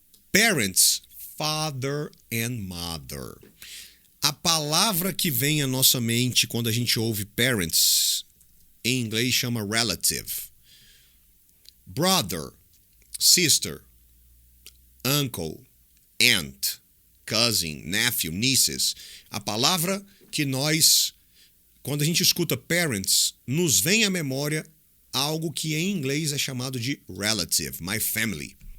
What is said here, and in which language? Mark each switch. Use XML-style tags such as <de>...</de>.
<en>Parents, father and mother.</en> <pt>A palavra que vem à nossa mente quando a gente ouve parents, em inglês chama relative.</pt> <en>Brother, sister, uncle, aunt, cousin, nephew, nieces.</en> <pt>A palavra que nós, quando a gente escuta parents, nos vem à memória algo que em inglês é chamado de relative,</pt> <en>my family.</en>